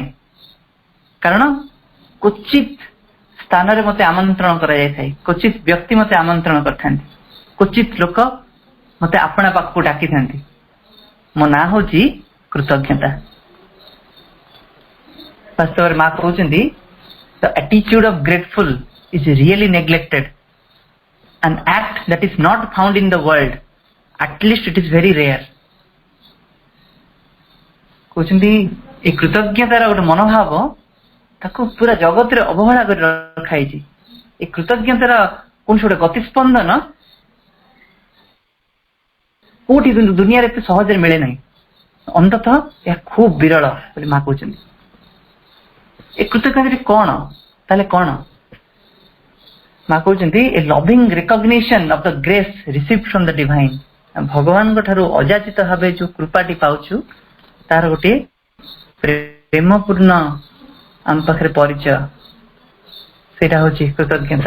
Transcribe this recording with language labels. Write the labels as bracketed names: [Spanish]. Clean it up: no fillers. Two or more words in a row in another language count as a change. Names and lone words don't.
[Odia] କାରଣ କ୍ୱଚିତ ସ୍ଥାନରେ ମତେ ଆମନ୍ତ୍ରଣ କରାଯାଇଥାଏ, କ୍ୱଚିତ ବ୍ୟକ୍ତି ମତେ ଆମନ୍ତ୍ରଣ କରିଥାନ୍ତି, କ୍ୱଚିତ ଲୋକ ମତେ ଆପଣା ପାଖକୁ ଡାକିଥାନ୍ତି। ମୋ ନାଁ ହଉଛି କୃତଜ୍ଞତା। ବାସ୍ତବରେ ମା କହୁଛନ୍ତି, [English] the attitude of grateful is really neglected, an act that is not found in the world, at least it is very rare. [Odia] କହୁଛନ୍ତି ଏଇ କୃତଜ୍ଞତାର ଗୋଟେ ମନୋଭାବ, ତାକୁ ପୁରା ଜଗତରେ ଅବହେଳା କରି ରଖାଯାଇଛି। ଏଇ କୃତଜ୍ଞତାର କୌଣସି ଗୋଟେ ଗତିସ୍ପନ୍ଦନ କୋଠି ଦୁନିଆ ରେ ସହଜ ମିଳେ ନାହିଁ, ଅନ୍ତତଃ ଏହା ଖୁବ୍ ବିରଳ ବୋଲି ମା କହନ୍ତି। ଏ କୃତଜ୍ଞତା କଣ ତାହେଲେ କଣ? ମା କହନ୍ତି ଏ [English] loving recognition of the grace received from the divine. [Odia] ଭଗବାନ କୁ ଠାରୁ ଅଯାଚିତ ଭାବେ ଯୋ କୃପାଟି ପାଉଛୁ ତାର ଗୋଟେ ପ୍ରେମପୂର୍ଣ୍ଣ ଆମ ପାଖେ ପରିଚୟ, ସେଟା ହିଁ କୃତଜ୍ଞତା।